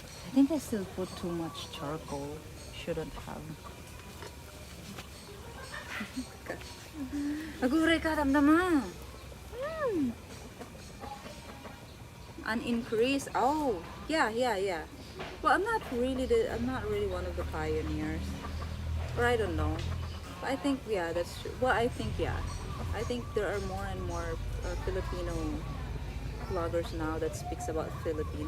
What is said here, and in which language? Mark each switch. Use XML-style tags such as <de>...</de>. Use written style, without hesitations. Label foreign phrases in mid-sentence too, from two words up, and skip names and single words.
<en>I think I still put too much charcoal. Shouldn't have.</en> <ilo>Aguray ka, damdama.</ilo> <en>An increase. Oh, yeah. Well, I'm not really one of the pioneers. Or I don't know. But I think yeah, that's true. Well, I think yeah. I think there are more and more Filipino vloggers now that speaks about Philippines.</en>